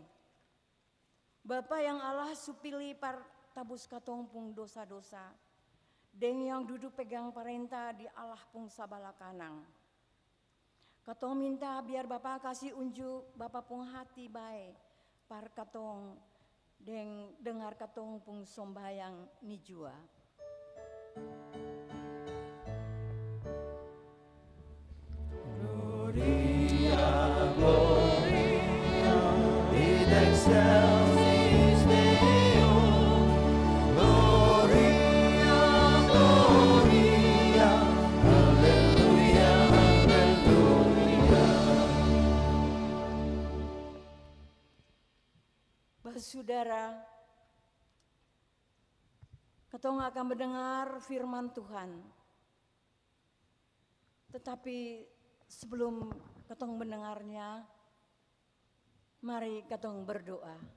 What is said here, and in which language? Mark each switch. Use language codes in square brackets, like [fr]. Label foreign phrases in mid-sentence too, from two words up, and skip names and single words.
[abs] Bapa yang Allah supili par tabus katong pung dosa-dosa. Deng yang duduk pegang perintah di Allah pung sabala kanang. Katong minta biar Bapa kasih unjuk Bapa pung hati baik par katong deng dengar katong pung sombayang ni jua. [la] In excelsis Deo, Gloria, Gloria, [he] Hallelujah, Hallelujah. [id] Saudara, [abs] katong [id] akan mendengar firman Tuhan. Tetapi sebelum [abs] katong [id] mendengarnya, mari katong berdoa.